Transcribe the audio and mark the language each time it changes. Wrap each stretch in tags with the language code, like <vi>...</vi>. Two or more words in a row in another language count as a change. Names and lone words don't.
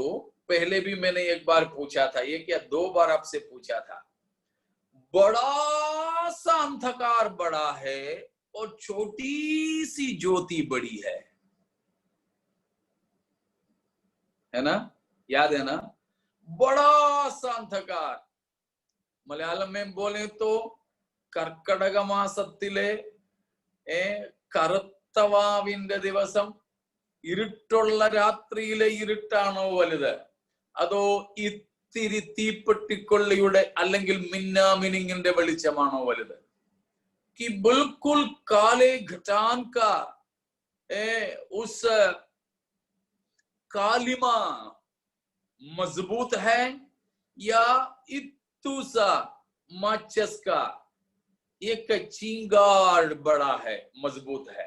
<hi>पहले भी मैंने एक बार पूछा था, ये क्या 2 बार आपसे पूछा था, बड़ा सा अंधकार बड़ा है और छोटी सी ज्योति बड़ी है ना? याद है ना? बड़ा सा अंधकार, मलयालम में बोले तो</hi> <ml>कर्कടകമാസത്തിലെ കറുത്തവാവിന്റെ ദിവസം ഇരുട്ടുള്ള രാത്രിയിലെ ഇരുട്ടാണോ വലുത്, അതോ ഇത്തിരി തീപ്പെട്ടിക്കൊള്ളിയുടെ അല്ലെങ്കിൽ മിന്നാമിനിങ്ങിന്റെ വെളിച്ചമാണോ വലുത്?</ml> <hi>कि बिल्कुल काले घटान का उस कालिमा मजबूत है या इत्तू सा माचस का एक चिंगार बड़ा है, मजबूत है?</hi>